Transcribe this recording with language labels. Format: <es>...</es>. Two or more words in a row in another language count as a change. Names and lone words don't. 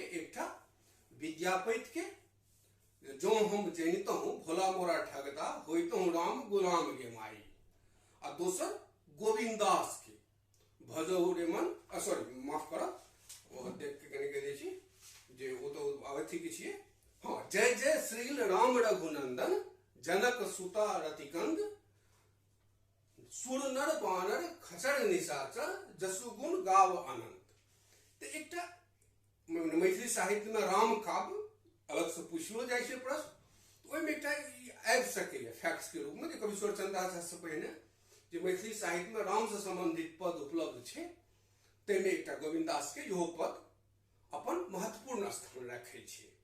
<mai>एकटा विद्यापति के जो हम जनितहु भोला मोरा ठगता होइतहु राम गुलाम गे माई, आ दोसर गोविंदास के भजहु रे मन, सॉरी माफ करब, वो देख के कने कह छी जे वो तो अवधि के छिए। हां, जय जय श्रील राम रघुनंदन जनक सुता रतिकंद, सुर नर बानर खचर निशाचर जसु गुण गाव अनंत। तो एकटा मैथिली साहित्य में राम काव्य अलग से पूछलो जाए छै प्रश्न, तो ओहिमे एकटा आबि सकैए फैक्ट्स के रूप में जे कविश्वर चंदा झा से पहिने जे मैथिली साहित्य में राम से संबंधित पद उपलब्ध छै, ताहिमे एकटा गोविंदास के इहो पद अपन महत्वपूर्ण स्थान रखै छै।</mai>